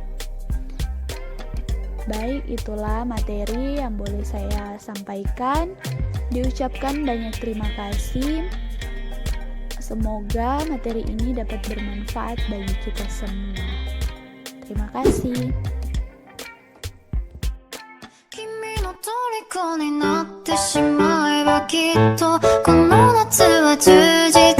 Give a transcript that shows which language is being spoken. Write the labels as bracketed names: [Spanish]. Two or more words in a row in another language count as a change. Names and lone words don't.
[Indonesian] Baik, itulah materi yang boleh saya sampaikan. Diucapkan banyak terima kasih. Semoga materi ini dapat bermanfaat bagi kita semua. Terima kasih. [Japanese] 虜になってしまえばきっとこの夏は充実